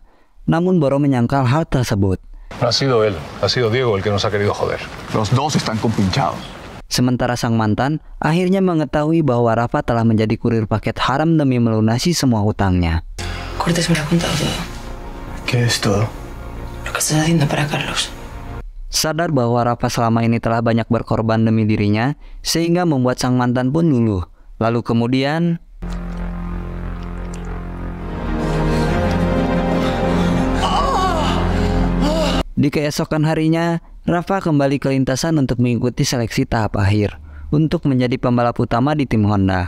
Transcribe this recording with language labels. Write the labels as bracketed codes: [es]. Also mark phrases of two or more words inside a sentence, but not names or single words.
[id] Namun Boro menyangkal hal tersebut. [es] No ha sido él, ha sido Diego el que nos ha querido joder. Los dos están compinchados. [id] Sementara sang mantan akhirnya mengetahui bahwa Rafa telah menjadi kurir paket haram demi melunasi semua hutangnya. [es] Cortés me lo ha contado todo. ¿Qué es todo? Lo que estás haciendo para Carlos. [id] Sadar bahwa Rafa selama ini telah banyak berkorban demi dirinya, sehingga membuat sang mantan pun luluh. Lalu kemudian di keesokan harinya, Rafa kembali ke lintasan untuk mengikuti seleksi tahap akhir untuk menjadi pembalap utama di tim Honda.